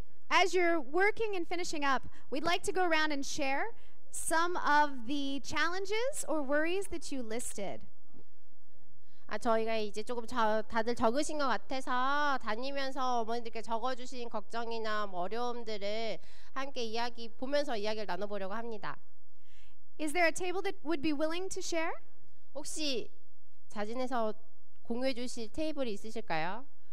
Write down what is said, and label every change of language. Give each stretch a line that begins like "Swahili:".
English: as you're working and finishing up, we'd like to go around and share some of the challenges or worries that you listed.
Korean: 저희가 이제 조금 다들 적으신 것 같아서 다니면서 어머니들께 적어주신 걱정이나 뭐 어려움들을 함께 보면서 이야기를 나눠보려고 합니다.
English: Is there a table that would be willing to share?
Korean: 혹시 자진해서 공유해 주실 테이블이 있으실까요?